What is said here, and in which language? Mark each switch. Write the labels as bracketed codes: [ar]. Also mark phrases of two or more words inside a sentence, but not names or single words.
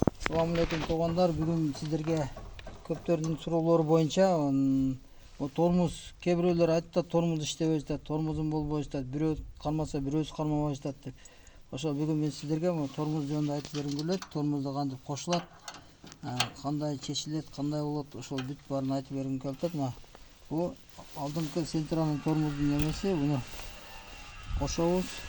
[ar] السلام عليكم [kk] туғандар. Бүгін сіздерге көптердің сұраулары бойынша тормоз, кейбіреулер айтты тормоз іштебей жатады, тормозым болбой жатады, [ky] бирөө кармаса бирөөсү кармабай жатат деп. Ошо бүгүн мен сіздерге тормоз жөнүндө айтып бергим келет. Тормозду кантип кошулат, кандай чечилет, кандай болот, ошол бүт баарын айтып бергим келип атат. Бул алдыңкы центральный тормоздун немеси, буну кошобуз.